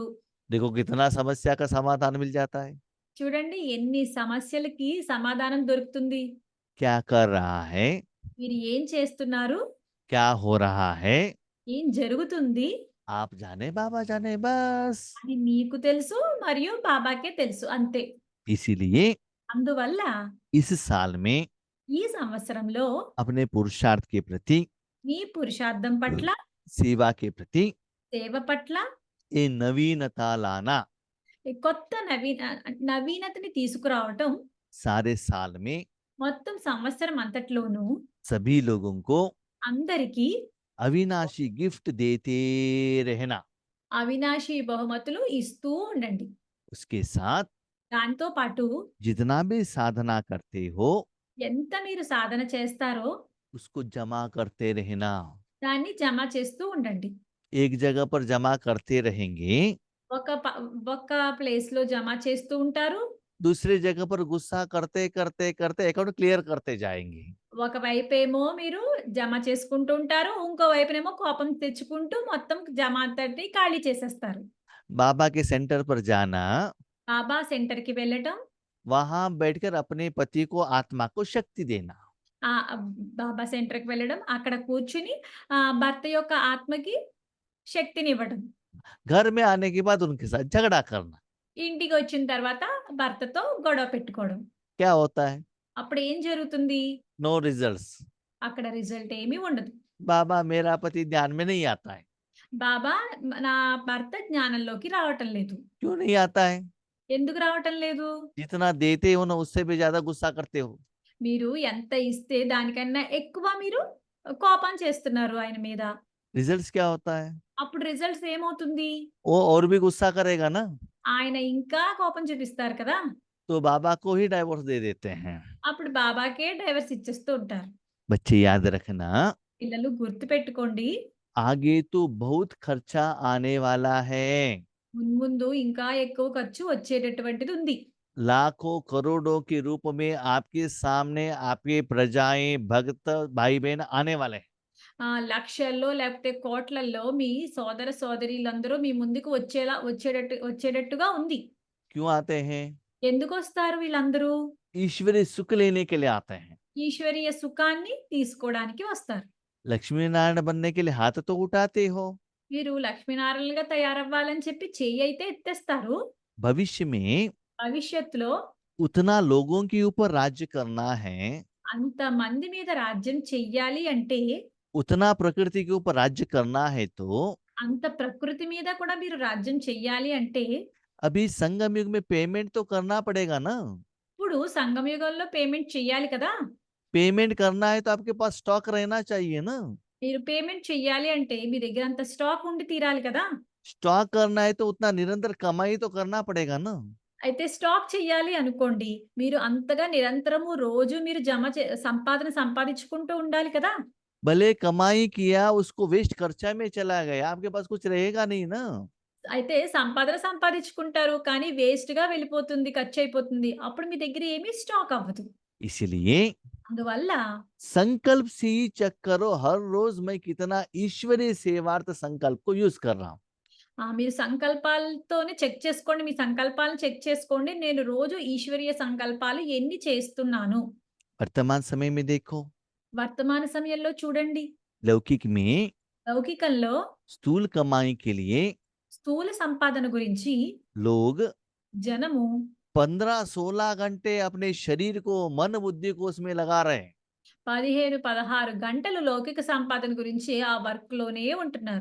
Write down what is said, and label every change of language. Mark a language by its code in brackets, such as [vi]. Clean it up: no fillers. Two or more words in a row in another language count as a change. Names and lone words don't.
[hi] देखो कितना समस्या का समाधान मिल जाता है। [te] చూడండి ఎన్ని సమస్యలకి సమాధానం దొరుకుతుంది. [hi] क्या कर रहा है, [te] మీరు ఏం చేస్తున్నారు? [hi] क्या हो रहा है, [te] ఏం జరుగుతుంది? [hi] आप जाने बाबा जाने बस। [te] అది మీకు తెలుసు మరియు బాబాకే తెలుసు అంతే. [hi] इसीलिए [te] అందువల్ల [hi] इस साल में [te] ఈ సంవత్సరంలో [hi] अपने पुरुषार्थ के प्रति, [te] మీ పురుషార్థం పట్ల, [hi] सेवा के प्रति [te] సేవ పట్ల [hi] ये नवीनता लाना [te] ఈ కొత్త నవీనతని తీసుకురావటం [hi] सारे साल में [te] మొత్తం సంవత్సరం అంతట్లోనూ [hi] सभी लोगों को [te] అందరికీ [hi] अविनाशी गिफ्ट देते रहना। [te] అవినాశి బహుమతులు ఇస్తూ ఉండండి. [hi] उसके साथ [te] దాంతో పాటు [hi] जितना भी साधना करते हो [te] ఎంత మీరు సాధన చేస్తారో [hi] उसको जमा करते रहना। [te] దాన్ని జమ చేస్తూ ఉండండి. [hi] एक जगह पर जमा करते रहेंगे, [te] ఒక ప్లేస్‌లో జమ చేస్తూ ఉంటారు. [hi] दूसरी जगह पर गुस्सा करते करते करते [en] account clear [hi] करते जाएंगे। [te] ఒకవైపేమో మీరు జమ చేసుకుంటూ ఉంటారు. ఇంకో వైపునేమో కోపం తెచ్చుకుంటూ మొత్తం జమ అంతటిని ఖాళీ చేసేస్తారు. [hi] बाबा के सेंटर पर जाना, [te] బాబా సెంటర్‌కి వెళ్ళటం, [hi] वहां बैठकर अपने पति को आत्मा को शक्ति देना। [te] బాబా సెంటర్‌కి వెళ్ళడం, అక్కడ కూర్చుని భర్త యొక్క ఆత్మకి శక్తినివ్వడం. [hi] घर में आने के बाद उनके साथ झगड़ा करना। [te] ఇంటికొచ్చిన తర్వాత భర్తతో గొడవ పెట్టుకోవడం. [hi] क्या होता है? [te] అప్పుడు ఏం జరుగుతుంది? [en] no results. [te] అక్కడ రిజల్ట్ ఏమీ ఉండదు. [hi] बाबा मेरा पति ध्यान में नहीं आता है। [te] బాబా నా భర్త జ్ఞానంలోకి రావటం లేదు. [hi] क्यों नहीं आता है? [te] ఎందుకు రావటం లేదు? [hi] जितना देते हो ना उससे भी ज्यादा गुस्सा करते हो। [te] మీరు ఎంత ఇస్తే దానికన్నా ఎక్కువ మీరు కోపం చేస్తున్నారు ఆయన మీద. [hi] रिजल्ट्स क्या होता है? [te] అప్పుడు రిజల్ట్స్ ఏమవుతుంది? [hi] वो और भी गुस्सा करेगा ना, [te] ఆయన ఇంకా కోపం చూపిస్తారు కదా! [hi] तो बाबा को ही डाइवोर्स दे देते हैं। [te] అప్పుడు బాబాకే డైవర్స్ ఇచ్చేస్తూ ఉంటారు. [hi] बच्चे याद रखना, [te] పిల్లలు గుర్తుపెట్టుకోండి. [hi] आगे तो बहुत खर्चा आने वाला है। [te] మున్ముందు ఇంకా ఎక్కువ ఖర్చు వచ్చేటటువంటిది ఉంది. [hi] लाखों करोड़ों के रूप में आपके सामने आपके प्रजाएं भक्त भाई बहन आने वाले हैं। [te] లక్షల్లో లేకపోతే కోట్లల్లో మీ సోదర సోదరీలందరూ మీ ముందుకు వచ్చేటట్టుగా ఉంది. [hi] क्यों आते हैं? [te] ఎందుకొస్తారు వీళ్ళందరూ? [hi] ईश्वरीय सुख लेने के लिए आते हैं। [te] ఈశ్వరీయ సుఖాన్ని తీసుకోవడానికి వస్తారు. [hi] लक्ष्मी नारायण बनने के लिए हाथ तो उठाते हो। [te] మీరు లక్ష్మీనారాయణలుగా తయారవ్వాలని చెప్పి చెయ్యి అయితే ఎత్తేస్తారు. [hi] भविष्य में [te] భవిష్యత్తులో [hi] उतना लोगों के ऊपर राज्य करना है, [te] అంతమంది మీద రాజ్యం చెయ్యాలి అంటే, [hi] उतना प्रकृति के ऊपर राज्य करना है, तो [te] అంత ప్రకృతి మీద కూడా మీరు రాజ్యం చెయ్యాలి అంటే, [hi] अभी संगम युग में पेमेंट तो करना पड़ेगा ना। [te] ఇప్పుడు సంగమయుగంలో పేమెంట్ చెయ్యాలి కదా! [hi] पेमेंट करना है तो आपके पास स्टॉक रहना चाहिए ना। [te] మీరు పేమెంట్ చెయ్యాలి అంటే మీ దగ్గర అంత స్టాక్ ఉండి తీరాలి కదా! [hi] स्टॉक करना है तो उतना निरंतर कमाई तो करना पड़ेगा ना। [te] అయితే స్టాక్ చెయ్యాలి అనుకోండి. మీరు అంతగా నిరంతరము రోజు మీరు సంపాదన సంపాదించుకుంటూ ఉండాలి కదా! [hi] भले कमाई किया उसको वेस्ट खर्चा में चला गया, आपके पास कुछ रहेगा नहीं ना। [te] అయితే సంపాదన సంపాదించుకుంటారు. కానీ వేస్ట్‌గా వెళ్ళిపోతుంది. ఖర్చయిపోతుంది. అప్పుడు మీ దగ్గర ఏమీ స్టాక్ అవ్వదు. [hi] इसलिए [te] అందువల్ల [hi] संकल्प से ही चेक करो, हर रोज मैं कितना ईश्वरीय सेवार्थ संकल्प को यूज कर रहा हूँ। [te] మీరు సంకల్పాలతోనే చెక్ చేసుకోండి. మీ సంకల్పాలను చెక్ చేసుకోండి. నేను రోజు ఈశ్వరీయ సంకల్పాలు ఎన్ని చేస్తున్నాను? [hi] वर्तमान समय में देखो, [te] వర్తమాన సమయంలో చూడండి. [hi] लौकिक में [te] లౌకికంలో [hi] स्थूल कमाई के लिए [te] స్థూల సంపాదన గురించి [hi] लोग [te] జనము [hi] 15-16 घंटे अपने शरीर को, मन बुद्धि को उसमें लगा रहे हैं [te] 15, 16 గంటలు లౌకిక సంపాదన గురించి ఆ వర్క్‌లోనే ఉంటున్నారు.